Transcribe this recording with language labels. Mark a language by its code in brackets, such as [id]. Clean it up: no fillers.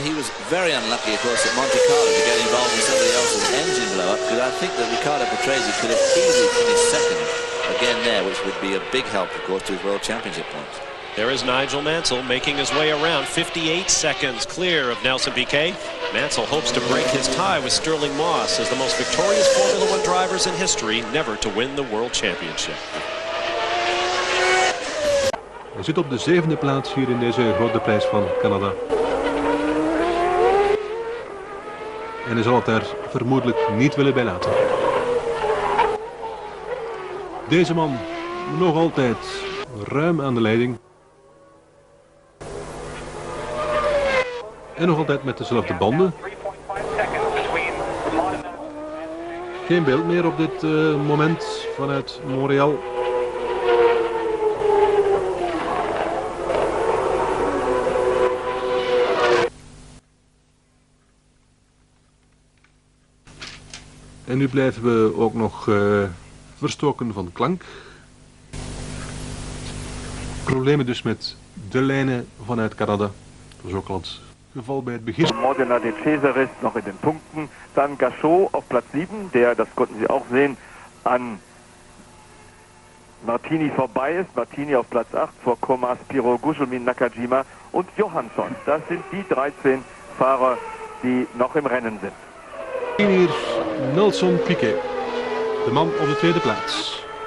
[en] He was very unlucky, of course, at Monte Carlo to get involved in somebody else's engine blow-up, because I think that Riccardo Patrese could have easily finished second again there, which would be a big help, of course, to his World Championship points. There is Nigel Mansell making his way around, 58 seconds clear of Nelson Piquet. Mansell hopes to break his tie with Sterling Moss as the most victorious Formula One drivers in history never to win the World Championship. [nl] Hij zit op de 7e plaats hier in deze grote prijs van Canada. En hij zal het daar vermoedelijk niet willen bij laten. Deze man nog altijd ruim aan de leiding. En nog altijd met dezelfde banden. Geen beeld meer op dit moment vanuit Montreal. En nu blijven we ook nog verstoken van klank. Problemen dus met de lijnen vanuit Canada. Dat is ook al het geval bij het begin. [de] Modena de Cesaris noch in den Punkten. Dann Gachot auf Platz 7, der, das konnten Sie auch sehen, an Martini vorbei ist. Martini auf Platz 8 vor Komas, Piro, Gugelmin, Nakajima und Johansson. Das sind die 13 Fahrer, die noch im Rennen sind. [nl] Hier Nelson Piquet, de man op de 2e plaats.